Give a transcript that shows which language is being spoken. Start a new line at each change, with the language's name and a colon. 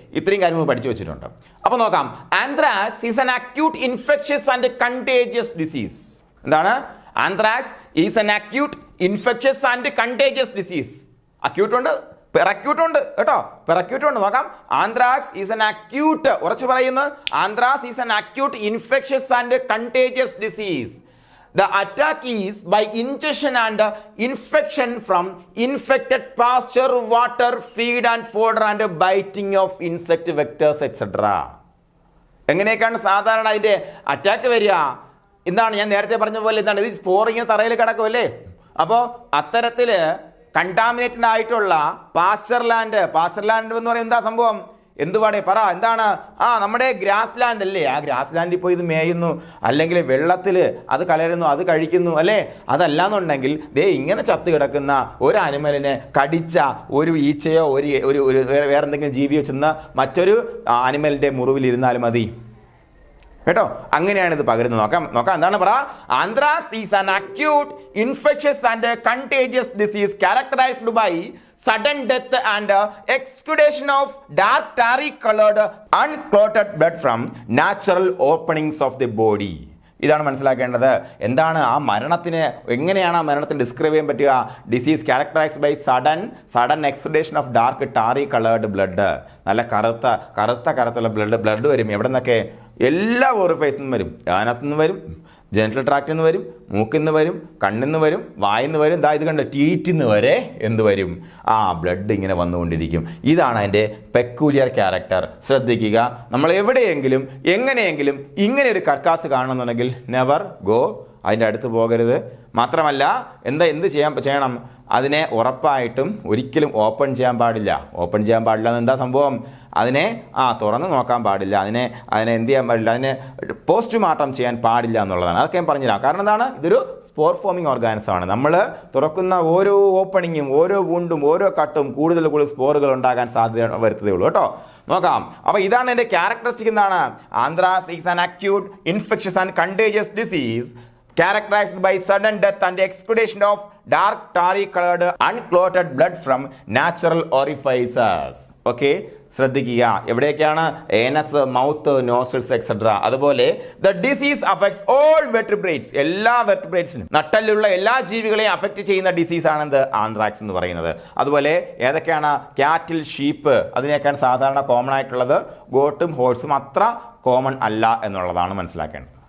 Malayalam: ഇത്രയും കാര്യങ്ങൾ പഠിച്ചു വെച്ചിട്ടുണ്ട്. അപ്പൊ നോക്കാം,
English: Anthrax is an acute infectious and contagious disease.
Malayalam: എന്താണ്?
English: Anthrax is an acute infectious and contagious disease.
Malayalam: Acute ഉണ്ട്, പെറക്യൂട്ട് ഉണ്ട് കേട്ടോ. പെറക്യൂട്ട് ഉണ്ട്. നോക്കാം,
English: anthrax is an acute,
Malayalam: ഉറച്ചു പറയുന്നു,
English: Anthrax is an acute infectious and contagious disease. The attack is by ingestion and infection from infected pasture, water, feed and fodder and biting of insect vectors etc.
Malayalam: എങ്ങനെയൊക്കെയാണ് സാധാരണ അതിന്റെ attack വരിക? എന്താണ് ഞാൻ നേരത്തെ പറഞ്ഞ പോലെ എന്താണ് ഇത് സ്പോറിങ് തറയിൽ കിടക്കുമല്ലേ? അപ്പോൾ അത്തരത്തില് കണ്ടാമിനേറ്റഡ് ആയിട്ടുള്ള പാസ്ചർ ലാൻഡ് എന്ന് പറയുന്നത് എന്താ സംഭവം? എന്തുപാടെ പറ, എന്താണ്? നമ്മുടെ ഗ്രാസ് ലാൻഡ് അല്ലേ? ആ ഗ്രാസ് ലാൻഡിൽ പോയി ഇത് മേയുന്നു, അല്ലെങ്കിൽ വെള്ളത്തിൽ അത് കലരുന്നു, അത് കഴിക്കുന്നു അല്ലേ? അതല്ലാന്നുണ്ടെങ്കിൽ ദേ ഇങ്ങനെ ചത്ത് കിടക്കുന്ന ഒരു അനിമലിനെ കടിച്ച ഒരു ഈച്ചയോ ഒരു വേറെ എന്തെങ്കിലും ജീവിയോ ചെന്ന് മറ്റൊരു അനിമലിന്റെ മുറിവിലിരുന്നാലും മതി കേട്ടോ. അങ്ങനെയാണ് ഇത് പകരുന്നത്. നോക്കാം എന്താണ് പറ.
English: Anthrax is an acute infectious and contagious disease characterized by sudden death and exudation of dark tarry colored unclotted blood from natural openings of the body.
Malayalam: ഇതാണ് മനസ്സിലാക്കേണ്ടത്. എന്താണ് ആ മരണത്തിന്, എങ്ങനെയാണ് ആ മരണത്തിന് ഡിസ്ക്രൈബ് ചെയ്യാൻ പറ്റുക?
English: Disease characterized by sudden exudation of dark tarry coloured blood.
Malayalam: നല്ല കറുത്തുള്ള ബ്ലഡ് വരും. എവിടെ നിന്നൊക്കെ? എല്ലാ ഓറിഫൈസിൽ നിന്നും വരും. ആനസിൽ നിന്ന് വരും, ജെനിറ്റൽ ട്രാക്റ്റിൽ നിന്ന് വരും, മൂക്കിൽ നിന്ന് വരും, കണ്ണിൽ നിന്ന് വരും, വായിൽ നിന്ന് വരും. ഇത് കണ്ട് ടീറ്റിൽ നിന്ന് വരെ എന്ത് വരും? ബ്ലഡ് ഇങ്ങനെ വന്നുകൊണ്ടിരിക്കും. ഇതാണ് അതിൻ്റെ പെക്കൂലിയർ ക്യാരക്ടർ. ശ്രദ്ധിക്കുക, നമ്മൾ എവിടെയെങ്കിലും എങ്ങനെയെങ്കിലും ഇങ്ങനെ ഒരു കർക്കാസ് കാണണമെന്നുണ്ടെങ്കിൽ
English: never go,
Malayalam: അതിൻ്റെ അടുത്ത് പോകരുത്. മാത്രമല്ല എന്ത് ചെയ്യണം? അതിനെ ഉറപ്പായിട്ടും ഒരിക്കലും ഓപ്പൺ ചെയ്യാൻ പാടില്ല. എന്താ സംഭവം? അതിനെ തുറന്ന് നോക്കാൻ പാടില്ല. അതിനെ എന്ത് ചെയ്യാൻ പാടില്ല? അതിനെ പോസ്റ്റ്മോർട്ടം ചെയ്യാൻ പാടില്ല എന്നുള്ളതാണ്. അതൊക്കെ ഞാൻ പറഞ്ഞുതരാം. കാരണം എന്താണ്? ഇതൊരു സ്പോർ ഫോമിംഗ് ഓർഗാനിസം ആണ്. നമ്മൾ തുറക്കുന്ന ഓരോ ഓപ്പണിങ്ങും ഓരോ വുണ്ടും ഓരോ കട്ടും കൂടുതൽ സ്പോറുകൾ ഉണ്ടാകാൻ സാധ്യത വരുത്തതേ ഉള്ളൂ കേട്ടോ. നോക്കാം. അപ്പൊ ഇതാണ് എന്റെ ക്യാരക്ടറിസ്റ്റിക്. എന്താണ്?
English: Anthrax is an acute infectious and contagious disease characterized by sudden death and excretion of dark tarry colored unclotted blood from natural orifices.
Malayalam: Okay, ശ്രദ്ധിക്കുക. എവിടെയൊക്കെയാണ്? Anus, mouth, nostrils etcetera. അതുപോലെ
English: the disease affects all vertebrates,
Malayalam: എല്ലാ വെർട്ടിബ്രേറ്റ്സിനും, നട്ടലുള്ള എല്ലാ ജീവികളെയും affect ചെയ്യുന്ന disease ആണെന്ത്? Anthrax എന്ന് പറയുന്നത്. അതുപോലെ ഏതൊക്കെയാണ്? ക്യാറ്റിൽ, ഷീപ്പ്, അതിനൊക്കെയാണ് സാധാരണ കോമൺ ആയിട്ടുള്ളത്. ഗോട്ടും ഹോഴ്സും അത്ര കോമൺ അല്ല എന്നുള്ളതാണ് മനസ്സിലാക്കേണ്ടത്.